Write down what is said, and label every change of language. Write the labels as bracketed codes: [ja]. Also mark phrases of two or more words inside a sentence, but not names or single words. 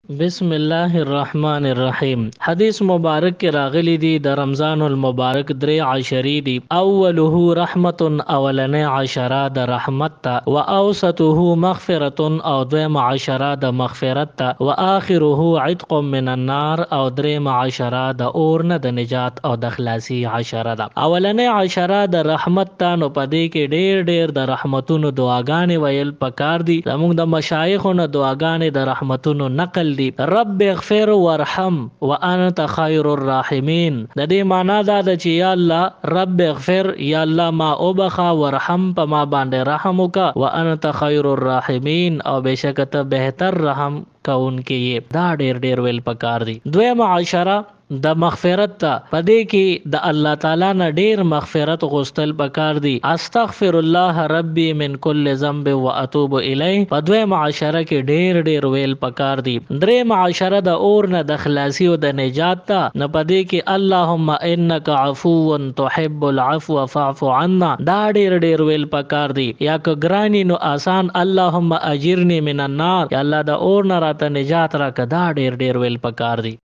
[ar] بسم الله الرحمن الرحیم. [ps] حدیث مبارک کې راغلی دی د رمضان المبارک درې عشرې دی. [ar] اوله رحمت، [ps] اولنې عشره د رحمت ته، [ar] و اوسطه مغفرة [ps] او دویم عشره د مغفرت ته، [ar] و آخره عتق من النار [ps] او دریم عشره د اور نه د نجات او د خلاصي عشره ده. اولنې عشره د رحمت ته، نو پدې کې ډېر ډېر د رحمتونو دعاګانې ویل پکار دي. زموږ د مشایخونو دعاګانې د رحمتونو نقل دي. [ar] رب اغفر وارحم وانت خیر الراحمین. [ps] د دې معنا دا ده چې یا الله [ar] رب اغفر، [ps] یا الله ما وبخا، ورحم په ما باندې رحم وکا، [ar] وانت خیر الراحمین [ps] او بشک ته بهتر رحم کوونکی یې. دا ډېر ډېر ویل پکار دي. دویم عشره د مغفرت ته، پدې کې د الله تعالی نه ډېر مغفرت غوښتل پکار دي. [ar] استغفر الله ربي من كل ذنب واتوب الیه [ps] په دویم عشره کې ډېر ډېر ویل پکار دي. دریم عشره د اور نه د خلاصي او د نجات ته، نه پدې کې [ar] اللهم انک عفو تحب العفو فاعف عنا. [ps] دا ډېر ډېر ویل پکار دي. یا که ګرانی نو آسان [ar] اللهم اجرنی من النار، [ps] یا الله د اور نه راته نجات راکړه. دا ډېر ډېر ویل پکار دي.